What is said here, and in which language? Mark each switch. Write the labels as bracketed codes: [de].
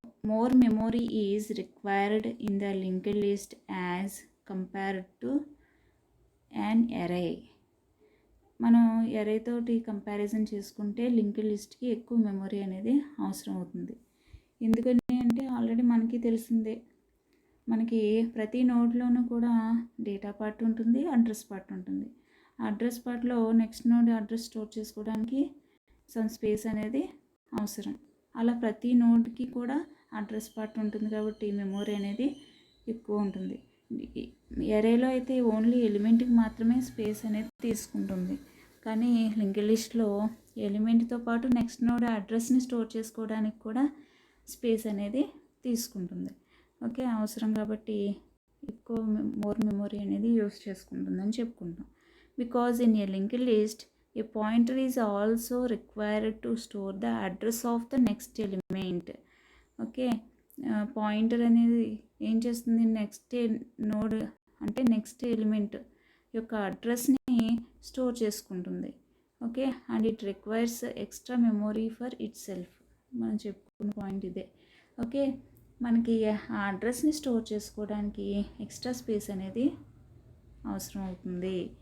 [en] More memory is required in the linked list as compared to an array. [te] మనం ఎరే తోటి comparison చేసుకుంటే linked లిస్ట్కి ఎక్కువ memory అనేది అవసరం అవుతుంది. ఎందుకని అంటే ఆల్రెడీ మనకి తెలిసిందే, మనకి ప్రతి నోడ్లోనూ కూడా డేటా పార్ట్ ఉంటుంది, అడ్రస్ పార్ట్ ఉంటుంది. అడ్రస్ పార్ట్లో నెక్స్ట్ నోడ్ అడ్రస్ స్టోర్ చేసుకోవడానికి సమ్ స్పేస్ అనేది అవసరం. అలా ప్రతి నోడ్కి కూడా అడ్రస్ పార్ట్ ఉంటుంది కాబట్టి మెమరీ అనేది ఎక్కువ ఉంటుంది. ఎరేలో అయితే ఓన్లీ ఎలిమెంట్కి మాత్రమే స్పేస్ అనేది తీసుకుంటుంది, కానీ లింక్డ్ లిస్ట్లో ఎలిమెంట్తో పాటు నెక్స్ట్ నోడ్ అడ్రస్ని స్టోర్ చేసుకోవడానికి కూడా స్పేస్ అనేది తీసుకుంటుంది. ఓకే, అవసరం కాబట్టి ఎక్కువ మోర్ మెమరీ అనేది యూస్ చేసుకుంటుందని చెప్పుకుంటాం. [en] Because in a linked list a pointer is also required to store the address of the next element. [te] Okay, pointer అనేది ఏం చేస్తుంది, నెక్స్ట్ నోడ్ అంటే నెక్స్ట్ ఎలిమెంట్ యొక్క అడ్రస్ని స్టోర్ చేసుకుంటుంది. [en] Okay, and it requires extra memory for itself. [te] మనం చెప్పుకున్న point ఇదే. Okay, మనకి ఆ అడ్రస్ని స్టోర్ చేసుకోవడానికి ఎక్స్ట్రా స్పేస్ అనేది అవసరం అవుతుంది.